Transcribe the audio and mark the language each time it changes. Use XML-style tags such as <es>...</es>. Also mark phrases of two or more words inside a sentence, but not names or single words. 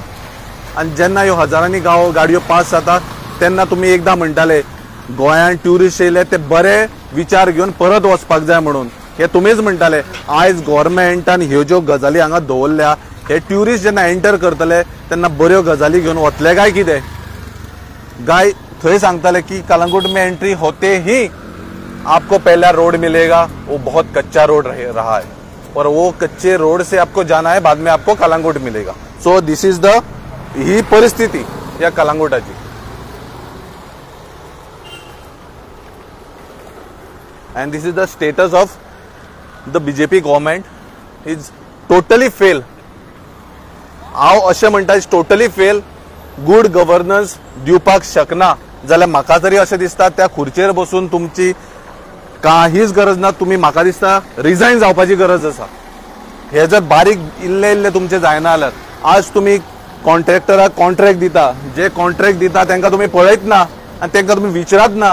<kok>आनी जेन्ना ह्यो हजारांनी गाडयो पास जाता तेन्ना तुम्ही एकदां म्हणटाले गोंयांत ट्युरिस्ट येयले ते बरे विचार घेवन परत वचपाक जाय म्हणून. हे तुम्हीच म्हणटाले. आयज गव्हर्मेंटान ह्यो ज्यो गजाली हांगा दवरल्या, हे ट्युरिस्ट जेन्ना एंटर करतले तेन्ना बऱ्यो गजाली घेवन वतले काय कितें? गाय थंय सांगताले</kok> <hi>की कलंगूट में एंट्री होते ही आपको पहला रोड मिलेगा, वो बहुत कच्चा रोड रहा है और वो कच्चे रोड से आपको जाना है, बाद में आपको कलंगूट मिलेगा.</hi> <en>so this is the he</en> <kok>परिस्थिती या कलंगूटाची.</kok> <en>And this is the status of the BJP government. is totally fail.</en> <kok>हांव अशें म्हणटा</kok> <en>totally fail. good governance</en> <kok>दिवपाक शकना जाल्यार म्हाका तरी अशें दिसता त्या खुर्चेर बसून तुमची काहीच गरज ना. तुम्ही म्हाका दिसता रिझाईन जावपाची गरज आसा. हे जर बारीक इल्ले इल्ले तुमचे जायना जाल्यार आज तुम्ही कॉन्ट्रॅक्टराक कॉन्ट्रॅक्ट दिता, जे कॉन्ट्रॅक्ट दिता तांकां तुम्ही पळयत ना आनी तांकां तुम्ही विचारत ना.</kok>